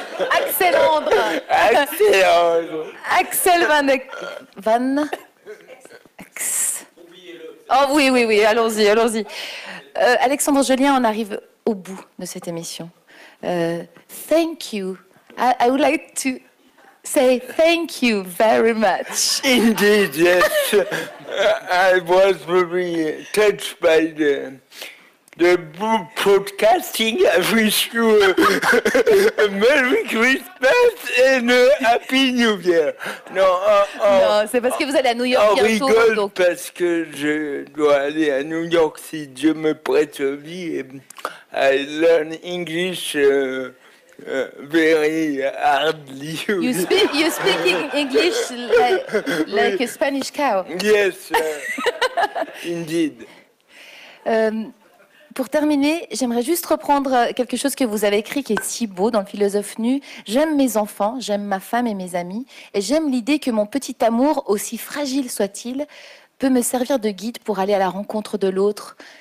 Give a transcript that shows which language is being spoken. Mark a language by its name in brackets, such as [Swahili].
[French] Axelandre. Axel. Axel Van... Oh oui, allons-y. Alexandre Jolien, on arrive au bout de cette émission. [English] Thank you. I would like to say thank you very much. Indeed, yes. I was very touched by the broadcasting. I wish you a Merry Christmas and a Happy New Year. [French] Non, c'est parce que vous allez à New York on bientôt. rigole Donc... parce que je dois aller à New York si Dieu me prête vie. [English] Et I learn English very hardly. You speak English like a Spanish cow. Yes. Indeed. [French] Pour terminer, j'aimerais juste reprendre quelque chose que vous avez écrit qui est si beau dans le Philosophe nu. J'aime mes enfants, j'aime ma femme et mes amis, et j'aime l'idée que mon petit amour, aussi fragile soit-il, peut me servir de guide pour aller à la rencontre de l'autre.